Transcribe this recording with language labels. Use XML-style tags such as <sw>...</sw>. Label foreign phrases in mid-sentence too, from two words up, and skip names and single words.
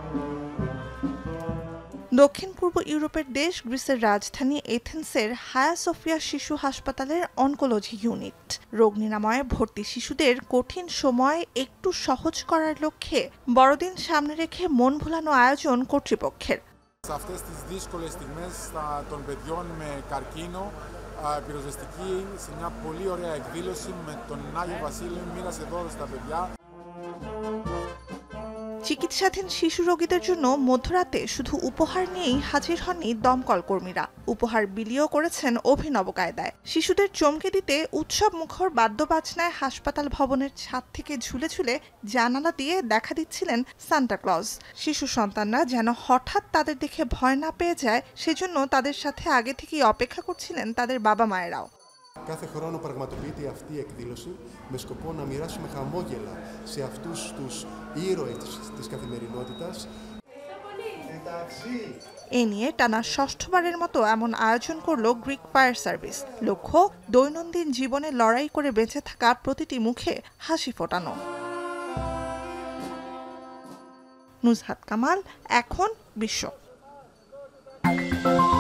<bn>দক্ষিণ পূর্ব ইউরোপের দেশ গ্রিসের রাজধানী এথেন্সের হায়া সোফিয়া শিশু হাসপাতালের অনকোলজি ইউনিট রোগ নিরাময়ে ভর্তি শিশুদের কঠিন সময় একটু সহজ করার লক্ষ্যে বড়দিন সামনে রেখে মন ভোলানো আয়োজন কর্তৃপক্ষের।</bn> <el>Σε αυτές τις δύσκολες στιγμές των παιδιών με καρκίνο, πυροσβεστική σε μια πολύ ωραία εκδήλωση με τον Άγιο Βασίλειο μοίρασε δώρο στα παιδιά.</el> <bn>চিকিৎসাধীন শিশু রোগীদের জন্য মধ্যরাতে শুধু উপহার নিয়েই হাজির হননি দমকল কর্মীরা, উপহার বিলিও করেছেন অভিনব কায়দায়। শিশুদের চমকে দিতে উৎসব মুখর বাদ্যবাজনায় হাসপাতাল ভবনের ছাদ থেকে ঝুলে ঝুলে জানালা দিয়ে দেখা দিচ্ছিলেন সান্টা ক্লজ। শিশু সন্তানরা যেন হঠাৎ তাদের দেখে ভয় না পেয়ে যায়, সেজন্য তাদের সাথে আগে থেকেই অপেক্ষা করছিলেন তাদের বাবা মায়েরাও।</bn> <el>Κάθε χρόνο πραγματοποιείται αυτή η εκδήλωση με σκοπό να μοιράσουμε χαμόγελα σε αυτούς τους ήρωες της καθημερινότητας.</el> <bn>এ নিয়ে টানা ষষ্ঠবারের মতো এমন আয়োজন করল গ্রিক ফায়ার সার্ভিস। লক্ষ্য দৈনন্দিন জীবনে লড়াই করে বেঁচে থাকা প্রতিটি মুখে হাসি ফোটানো। নুজহাত কামাল, এখন বিশ্ব।</bn>